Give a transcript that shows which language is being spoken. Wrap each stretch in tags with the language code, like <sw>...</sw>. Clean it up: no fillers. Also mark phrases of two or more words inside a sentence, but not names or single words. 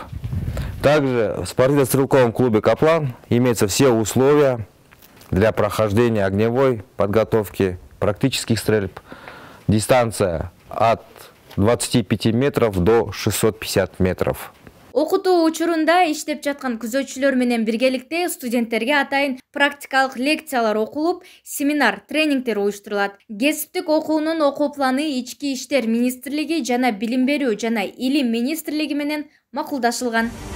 <ru>Также в спортивно-стрелковом клубе «Каплан» имеются все условия для прохождения огневой подготовки, практических стрельб. Дистанция от 25 метров до 650 метров.</ru> <ky>Окутуу учурунда иштеп жаткан күзөтчүлөр менен биргеликте студенттерге атайын практикалык лекциялар окулуп, семинар, тренингдер уюштурулат. Кесиптик окуунун окуу планы Ички иштер министрлиги жана Билим берүү жана Илим министрлиги менен макулдашылган.</ky>